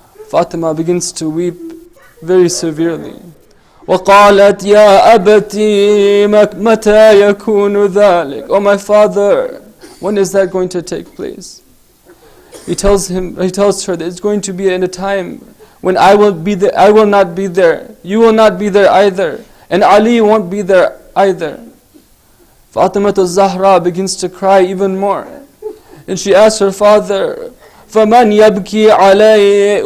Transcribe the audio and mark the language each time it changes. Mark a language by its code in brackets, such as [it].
[en] Fatima begins to weep very severely. [ar] وقالت يا أبتي متى يكون ذلك. [en] Oh my father, when is that going to take place? He tells her that it's going to be in a time when I will not be there. You will not be there either. And Ali won't be there either. Fatima al-Zahra begins to cry even more. And she asks her father, [ar] فَمَنْ يَبْكِي عَلَيْهِ.